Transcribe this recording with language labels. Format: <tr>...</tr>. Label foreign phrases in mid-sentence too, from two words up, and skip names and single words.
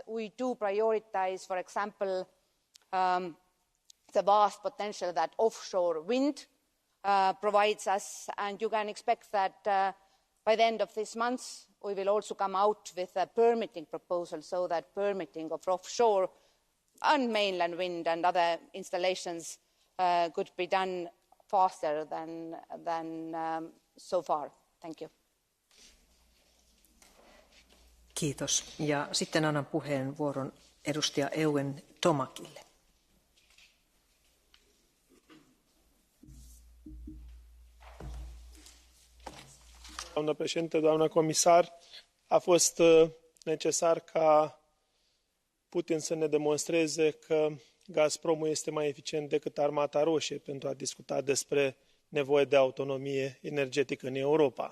<en>We do prioritize, for example, the vast potential that offshore wind provides us, and you can expect that by the end of this month we will also come out with a permitting proposal so that permitting of offshore and mainland wind and other installations could be done faster than so far. Thank you.</en> <fi>Kiitos. Ja sitten annan puheenvuoron edustaja Ewen Tomakille.</fi> <ro>Doamnă președintă, doamnă comisar, a fost necesar ca Putin să ne demonstreze că Gazpromul este mai eficient decât Armata Roșie pentru a discuta despre nevoie de autonomie energetică în Europa.</ro>